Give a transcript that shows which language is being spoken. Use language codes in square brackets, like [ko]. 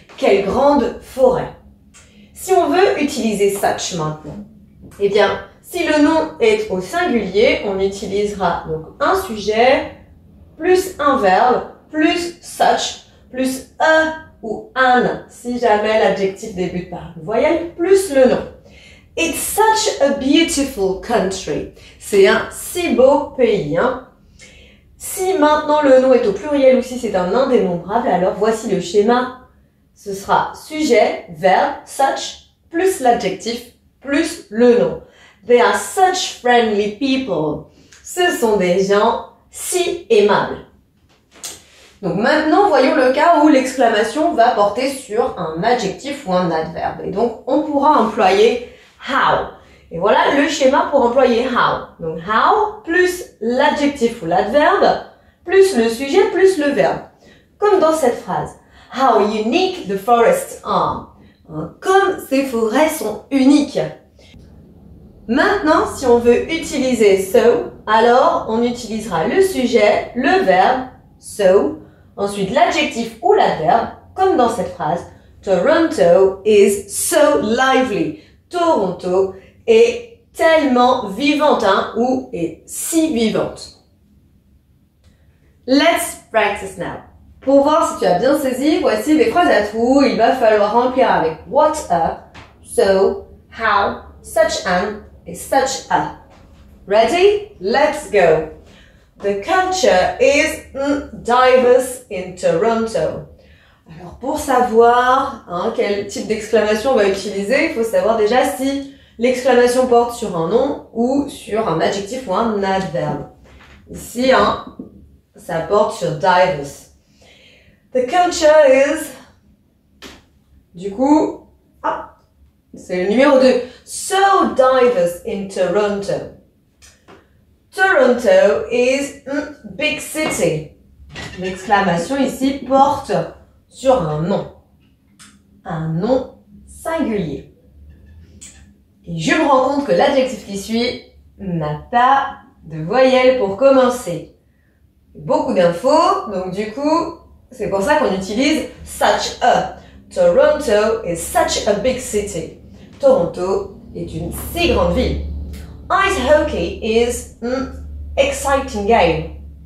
[fr] Quelle grande forêt. Si on veut utiliser such maintenant, eh bien, si le nom est au singulier, on utilisera donc un sujet plus un verbe plus such plus a ou an si jamais l'adjectif débute par une voyelle plus le nom. [en] It's such a beautiful country. [fr] C'est un si beau pays. Si maintenant le nom est au pluriel ou si c'est un indénombrable, alors voici le schéma. Ce sera sujet, verbe, such, plus l'adjectif, plus le nom. [en] They are such friendly people. [fr] Ce sont des gens si aimables. Donc maintenant, voyons le cas où l'exclamation va porter sur un adjectif ou un adverbe. Et donc, on pourra employer how. Et voilà le schéma pour employer how. Donc how plus l'adjectif ou l'adverbe plus le sujet plus le verbe. Comme dans cette phrase. [en] How unique the forests are. [fr] Comme ces forêts sont uniques. Maintenant, si on veut utiliser so, alors on utilisera le sujet, le verbe so, ensuite l'adjectif ou l'adverbe, comme dans cette phrase. [en] Toronto is so lively. [fr] Toronto est tellement vivante ou est si vivante. [en] Let's practice now. [fr] Pour voir si tu as bien saisi, voici les phrases à trous. Il va falloir remplir avec what a, so, how, such an et such a. [en] Ready? Let's go. The culture is diverse in Toronto. [fr] Alors pour savoir quel type d'exclamation on va utiliser, il faut savoir déjà si l'exclamation porte sur un nom ou sur un adjectif ou un adverbe. Ici, ça porte sur diverse. [en] The culture is, [fr] du coup, c'est le numéro 2. [en] So diverse in Toronto. Toronto is big city. [fr] L'exclamation ici porte sur un nom singulier. Et je me rends compte que l'adjectif qui suit n'a pas de voyelle pour commencer. Beaucoup d'infos, donc du coup, c'est pour ça qu'on utilise such a. [en] Toronto is such a big city. [fr] Toronto est une si grande ville. [en] Ice hockey is an exciting game.